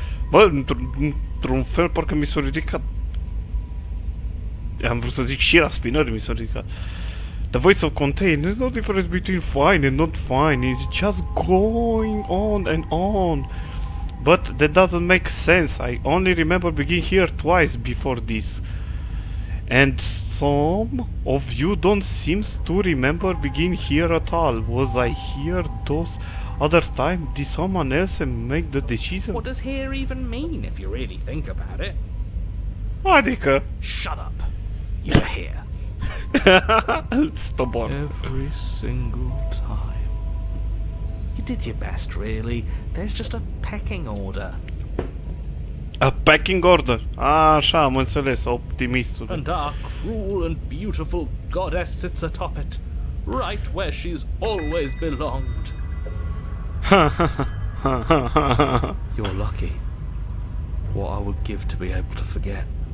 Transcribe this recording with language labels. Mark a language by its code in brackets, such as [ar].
[ro] Bă, într-un fel parcă mi s-a ridicat. Am vrut să zic și la spinări mi s-a ridicat. [en] The voice of contain, there's no difference between fine and not fine, it's just going on and on. But that doesn't make sense, I only remember being here twice before this. And some of you don't seem to remember being here at all. Was I here those other time? Did someone else make the decision? What does here even mean if you really think about it? [ro] Adică... [en] Shut up! You're here. Stop on. Every single time. You did your best, really. There's just a pecking order. A pecking order? [ro] Așa, am înțeles, optimistul. [en] And our cruel and beautiful goddess sits atop it, right where she's always belonged. You're lucky. What I would give to be able to forget.